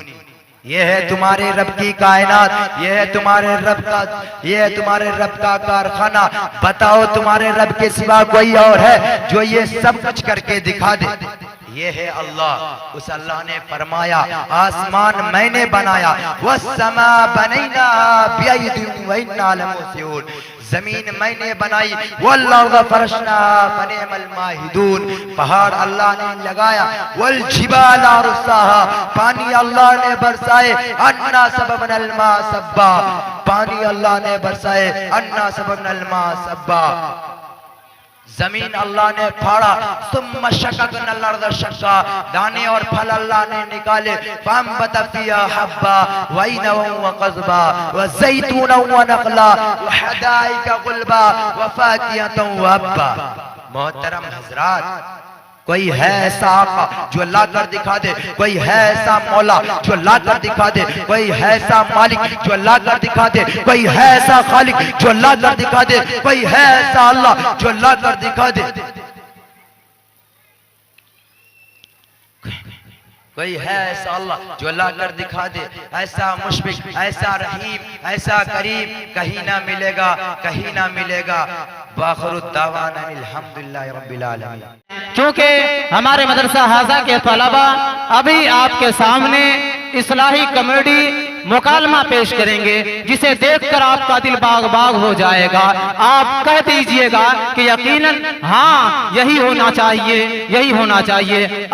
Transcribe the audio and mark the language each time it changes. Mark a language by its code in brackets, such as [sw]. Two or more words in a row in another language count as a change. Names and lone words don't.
[hi] ये है तुम्हारे रब की कायनात, ये है तुम्हारे रब का, ये है तुम्हारे रब का कारखाना। बताओ तुम्हारे रब के सिवा कोई और है जो ये सब कुछ करके दिखा दे? ये है अल्लाह। उस अल्लाह ने फरमाया, आसमान मैंने बनाया, [ar] والسماء بنيناها بأيد وإنا لموسعون. [hi] जमीन मैंने बनाई, [ar] والله فرشنا فنعم الماهدون. [hi] पहाड़ अल्लाह ने लगाया, [ar] والجبال أرساها. [hi] पानी अल्लाह ने बरसाए, [ar] أنا صببنا الماء صبا. [hi] पानी अल्लाह ने बरसाए, [ar] أنا صببنا الماء صبا. [hi] जमीन अल्लाह ने फाड़ा, [ar] ثم شققنا الأرض شقا. [hi] दाने और फल अल्लाह ने निकाले, [ar] فأنبتنا فيها حبا وعنبا وقضبا وزيتونا ونخلا وحدائق غلبا وفاكهة وأبا. [hi] मोहतरम हज़रात, कोई है ऐसा आका जो ला कर दिखा दे, कोई है ऐसा मौला जो ला कर दिखा दे, कोई है ऐसा मालिक जो ला कर दिखा दे, कोई है ऐसा खालिक जो ला कर दिखा दे, कोई है ऐसा अल्लाह जो ला कर दिखा दे। कोई है ऐसा अल्लाह जो ला कर दिखा दे। ऐसा मुशफिक, ऐसा रहीम, ऐसा करीम कहीं ना मिलेगा, कहीं ना मिलेगा। [ar] وآخر دعوانا الحمد لله رب العالمين. [hi] क्योंकि हमारे मदरसा हाजा के तलबा अभी आपके सामने इस्लाही कॉमेडी मुकालमा पेश करेंगे, जिसे देखकर आपका दिल बाग बाग हो जाएगा। आप कह दीजिएगा कि यकीनन हाँ यही होना चाहिए, यही होना चाहिए।